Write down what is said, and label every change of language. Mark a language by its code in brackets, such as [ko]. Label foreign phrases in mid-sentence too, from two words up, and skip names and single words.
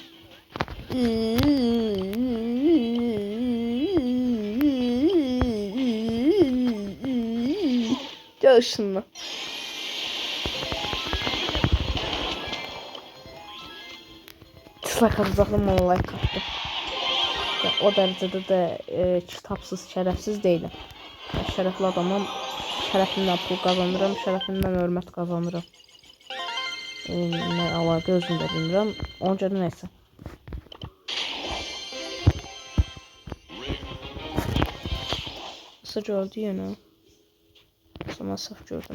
[tr] Gel şunu. Dislike atacağım ama like attım. O derecede de kitapsız, şerefsiz değilim. Şerefli adamım. Şerefimden pul kazanırım, şerefimden hörmət kazanırım. [az] Ne əlaqə özümdə bilmirəm. Ona görə neysə. [tr] Nasıl gördü [az] yenə? Sonra səhv gördüm.